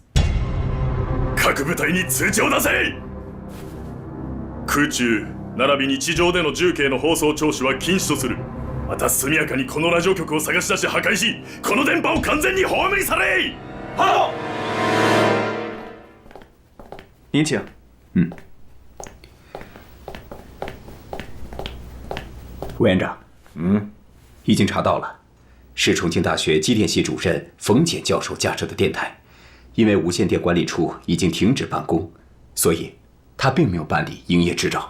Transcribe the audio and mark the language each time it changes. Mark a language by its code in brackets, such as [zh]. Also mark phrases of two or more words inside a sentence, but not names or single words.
[ja] 各部隊に通知を出せ。空中並びに地上での重慶の放送聴取は禁止とする。また速やかにこのラジオ局を探し出し破壊し、この電波を完全に葬り去れ。はっ。 [zh] 您请。委员长，已经查到了，是重庆大学机电系主任冯简教授架设的电台，因为无线电管理处已经停止办公，所以他并没有办理营业执照。